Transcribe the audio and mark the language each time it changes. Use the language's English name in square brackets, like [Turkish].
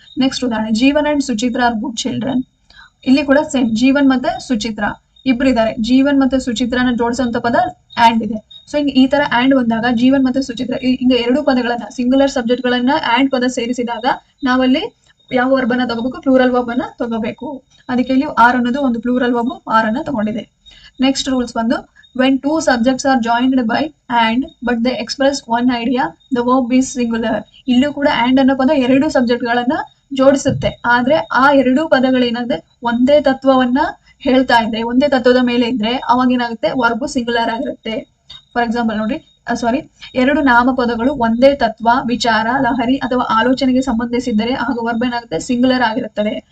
[Kannada] Next ಉದಾಹರಣೆ, [English] Jeevan and Suchitra are good children. [Kannada] ಇಲ್ಲಿ ಕೂಡ ಸೇಮ್, ಜೀವನ್ ಮತ್ತೆ ಸುಚಿತ್ರಾ ಇಬ್ಬರಿದ್ದಾರೆ. ಜೀವನ್ ಮತ್ತೆ ಸುಚಿತ್ರಾನ ಜೋಡಿಸುವಂತ ಪದ ಆಂಡ್ ಇದೆ. ಸೊ ಈ ತರ ಆಂಡ್ ಬಂದಾಗ ಜೀವನ್ ಮತ್ತೆ ಸುಚಿತ್ರಾ ಹಿಂಗ 2 ಪದಗಳನ್ನ, ಸಿಂಗುಲರ್ ಸಬ್ಜೆಕ್ಟ್ ಗಳನ್ನ ಆಂಡ್ ಪದ ಸೇರಿಸಿದಾಗ ನಾವಲ್ಲಿ ಯಾವ ವರ್ಬ್ ಅನ್ನ ತಗೋಬೇಕು, ಪ್ಲೂರಲ್ ವರ್ಬ್ ಅನ್ನ ತಗೋಬೇಕು. ಅದಕ್ಕೆ ಇಲ್ಲಿ ಆರ್ ಅನ್ನೋದು ಒಂದು ಪ್ಲೂರಲ್ ವರ್ಬ್ ಆರ್ ಅನ್ನ ತಗೊಂಡಿದೆ. [English] Next rules ಬಂದು, when 2 subjects are joined by and but they express one idea, the verb is singular. [Kannada] ಇಲ್ಲೂ ಕೂಡ and ಅನ್ನೋ ಪದ 2 ಸಬ್ಜೆಕ್ಟ್ ಗಳನ್ನ ಜೋಡಿಸುತ್ತೆ. ಆದ್ರೆ ಆ 2 ಪದಗಳೇನಾಗುತ್ತೆ, ಒಂದೇ ತತ್ವವನ್ನ ಹೇಳ್ತಾ ಇದ್ರೆ, ಒಂದೇ ತತ್ವದ ಮೇಲೆ ಇದ್ರೆ ಅವಾಗ ಏನಾಗುತ್ತೆ, ವರ್ಬ್ ಸಿಂಗುಲರ್ ಆಗಿರುತ್ತೆ. ಫಾರ್ ಎಕ್ಸಾಂಪಲ್ ನೋಡಿ, 2 ನಾಮಪದಗಳು ಒಂದೇ ತತ್ವ, ವಿಚಾರ, ಲಹರಿ ಅಥವಾ ಆಲೋಚನೆಗೆ ಸಂಬಂಧಿಸಿದ್ದರೆ ಆಗ ವರ್ಬ್ ಏನಾಗುತ್ತೆ, ಸಿಂಗುಲರ್ ಆಗಿರುತ್ತದೆ.